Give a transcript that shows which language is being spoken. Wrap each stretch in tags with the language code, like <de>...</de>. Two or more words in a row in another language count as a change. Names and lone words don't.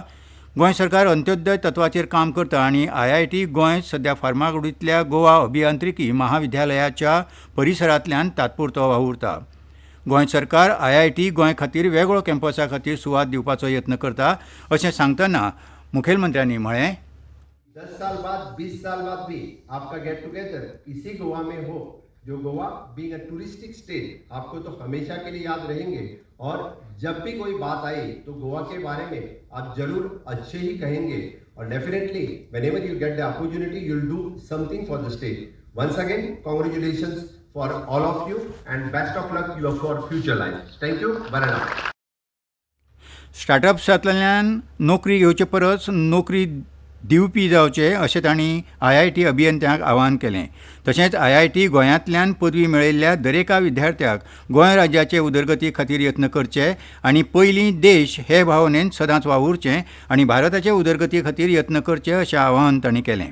<kok>गोंय सरकार अंत्योदय तत्वाचेर काम करता आनी IIT गोंय सध्या फार्मागुडींतल्या गोवा अभियांत्रिकी महाविद्यालयाच्या परिसरांतल्यान तात्पुरतो वावुरता. गोंय सरकार IIT गोंय खातीर वेगळो कॅम्पसा खातीर सुवात दिवपाचो यत्न करता अशें सांगतना मुखेलमंत्र्यांनी म्हळें,</kok> <hi>10 साल बाद 20 साल बाद भी आपका</hi> <en>get together</en> <hi>इसी गोवा में हो. जो गोवा</hi> <en>being a touristic state</en> <hi>आपको तो हमेशा के लिए याद रहेंगे और जब भी कोई बात आई तो गोवा के बारे में आप जरूर अच्छे ही कहेंगे और</hi> <en>definitely whenever you get the opportunity you will do something for the state. once again congratulations for all of you and best of luck you for future life. thank you.</en> <kok>बरें ना. स्टार्टअप्सांतल्यान नोकरी घेवचे परस नोकरी दिवपी जावचे अशें तांणी IIT अभियंत्यांक आवाहन केलें. तशेंच IIT गोंयांतल्यान पदवी मेळयल्ल्या दरेका विद्यार्थ्याक गोंय राज्याचे उदरगती खातीर यत्न करचे आनी पयलीं देश हे भावनेन सदांच वावुरचें आनी भारताचे उदरगती खातीर यत्न करचे अशें आवाहन तांणी केलें.</kok>